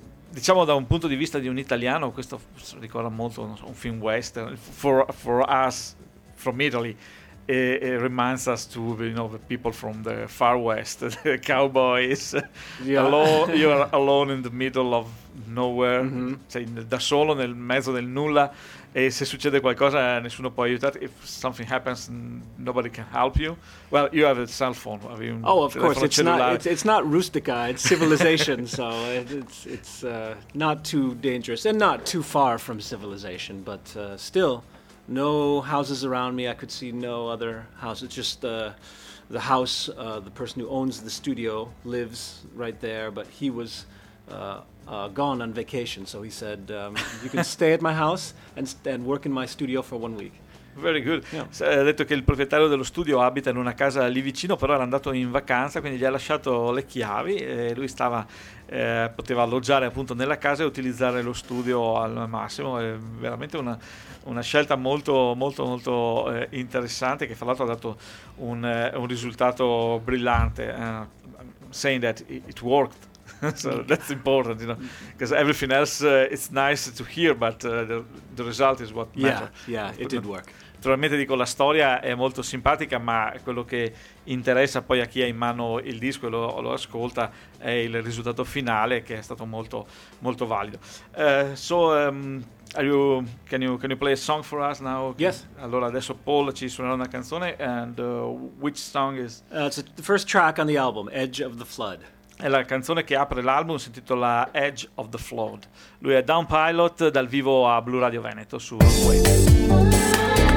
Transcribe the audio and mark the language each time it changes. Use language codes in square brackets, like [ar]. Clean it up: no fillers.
[it] Diciamo, da un punto di vista di un italiano, questo ricorda molto, non so, un film western. [en] For us from Italy. It reminds us to, you know, the people from the far west, the cowboys. Yeah. You're alone in the middle of nowhere. Mm-hmm. [it] Sei da solo nel mezzo del nulla, e se succede qualcosa nessuno può aiutarti. [en] If something happens, nobody can help you. Well, you have a cell phone. Oh, of course. It's not rustica. It's civilization. So it's not too dangerous and not too far from civilization, but still. No houses around me. I could see no other houses. Just the house, the person who owns the studio lives right there, but he was gone on vacation. So he said, you can stay at my house and work in my studio for 1 week. Very good. Yeah. [it] Ha detto che il proprietario dello studio abita in una casa lì vicino, però era andato in vacanza, quindi gli ha lasciato le chiavi e lui stava poteva alloggiare appunto nella casa e utilizzare lo studio al massimo. È veramente una scelta molto molto molto interessante, che fra l'altro ha dato un risultato brillante. [en] Saying that it worked. So that's important, you know, because everything else it's nice to hear, but the result is what matters. Yeah, yeah, it did work. [it] Naturalmente, dico, la storia è molto simpatica, ma quello che interessa poi a chi ha in mano il disco e lo ascolta è il risultato finale, che è stato molto molto valido. [en] Can you play a song for us now? Yes. [it] Allora adesso Paul ci suonerà una canzone, [en] and which song is? It's the first track on the album, Edge of the Flood. [it] È la canzone che apre l'album, si intitola Edge of the Flood. Lui è Down Pilot, dal vivo a Blue Radio Veneto su Rockaway.